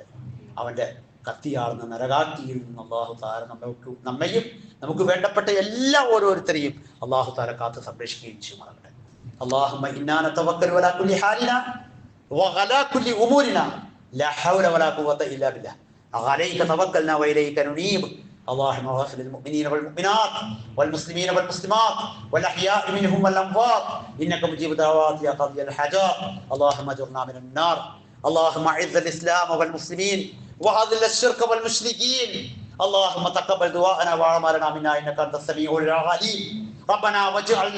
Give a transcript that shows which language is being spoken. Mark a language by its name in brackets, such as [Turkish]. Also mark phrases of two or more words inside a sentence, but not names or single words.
[Malayalam] അവൻ്റെ കത്തിയാളുന്ന നരകാക്കിയിൽ നിന്ന് [Arabic] الله تعالى [Malayalam] നമ്മയും നമുക്ക് വേണ്ടപ്പെട്ട എല്ലാ ഓരോരുത്തരെയും [Arabic] الله تعالى [Malayalam] കാത്ത് സംരക്ഷിക്കുകയും ചെയ്യുമാറാകട്ടെ. [Arabic] اللهم إنا نتوكل على كل حالنا وعلى كل أمورنا لا حول ولا قوة إلا بالله عليك توكلنا وإليك ننيب اللهم اغفر للمؤمنين والمؤمنات والمسلمين والمسلمات والاحياء منهم والاموات انك مجيب الدعوات يا قاضي الحاجات اللهم اجرنا من النار اللهم اعز الاسلام والمسلمين واذل الشرك والمشركين اللهم تقبل دعاءنا واعمالنا منا انك انت السميع العليم ربنا واجعلنا